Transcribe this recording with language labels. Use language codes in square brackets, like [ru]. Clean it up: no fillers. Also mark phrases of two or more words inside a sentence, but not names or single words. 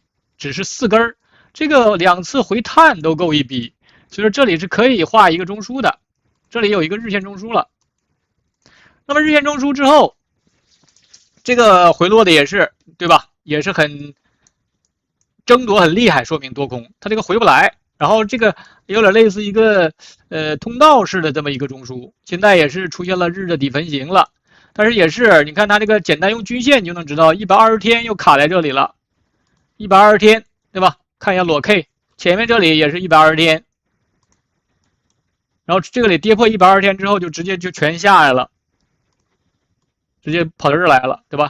[zh] 只是4根，這個2次回探都夠一筆，所以說這裡是可以畫一個中樞的，這裡有一個日線中樞了。那麼日線中樞之後，這個回落的也是，對吧？也是很爭奪很厲害，說明多空，它這個回不來，然後這個有點類似一個通道式的這麼一個中樞，現在也是出現了日的底分型了，但是也是你看它這個簡單用均線你就能知道，120天又卡在這裡了。120天，對吧？看一下裸 K， 前面這裡也是120天，然後這個裡跌破120天之後，就直接就全下來了，直接跑到這兒來了，對吧？